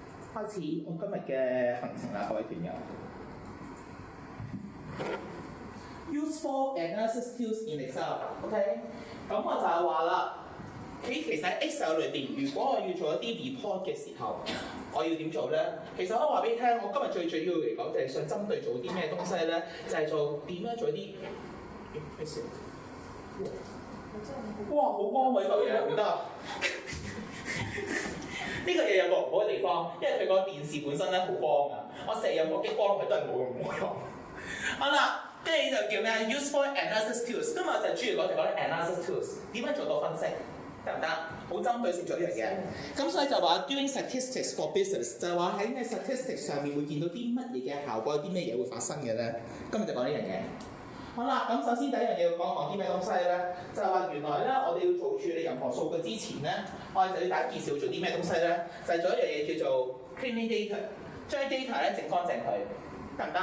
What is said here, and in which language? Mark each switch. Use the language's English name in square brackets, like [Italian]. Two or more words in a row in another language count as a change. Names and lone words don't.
[Cantonese] 開始我今日嘅行程啦，各位團友。 [English] Useful analysis tools in Excel， [Cantonese] OK？咁我就係話啦，其實喺 Excel 裏邊，如果我要做一啲 report 嘅時候，我要點做咧？其實我話俾你聽，我今日最主要嚟講就係想針對做啲咩東西咧，就係做點樣做啲咩事？哇！好光喎呢嚿嘢，唔得啊！呢個嘢有個唔好嘅地方，因為佢個電視本身咧好光㗎，我成日有個激光佢都係冇用。好啦，跟住就叫咩 ？ [English] Useful analysis tools。 [Cantonese] 今日就主要講就講啲 [English] analysis tools， [Cantonese] 點樣做到分析，得唔得？好針對性做呢樣嘢。咁所以就話 [English] doing statistics for business， [Cantonese] 就係話喺咩 statistics 上面會見到啲乜嘢嘅效果，有啲咩嘢會發生嘅咧？今日就講呢樣嘢。好啦，咁首先第一樣嘢要講啲咩東西咧？就係話原來咧，我哋要做處理任何數據之前咧，我哋就要大家介紹做啲咩東西咧？就係做一樣嘢叫做 [English] cleaning data， [Cantonese] 將 data 咧整乾淨佢，得唔得？